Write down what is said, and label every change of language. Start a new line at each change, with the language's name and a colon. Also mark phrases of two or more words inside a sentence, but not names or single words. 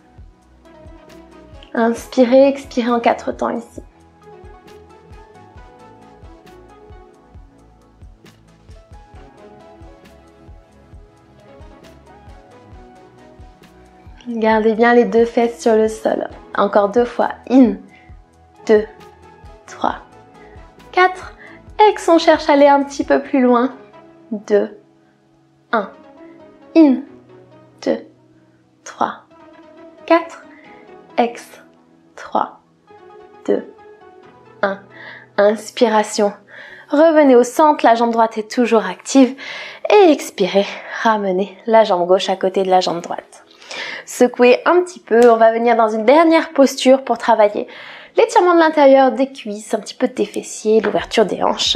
French: Inspirez, expirez en 4 temps ici. Gardez bien les 2 fesses sur le sol. Encore 2 fois. In, 2, 3, 4. Ex, on cherche à aller un petit peu plus loin. 2, 1. In, 2, 3, 4. Ex, 3, 2, 1. Inspiration. Revenez au centre, la jambe droite est toujours active. Et expirez, ramenez la jambe gauche à côté de la jambe droite. Secouez un petit peu, on va venir dans une dernière posture pour travailler l'étirement de l'intérieur des cuisses, un petit peu des fessiers, l'ouverture des hanches.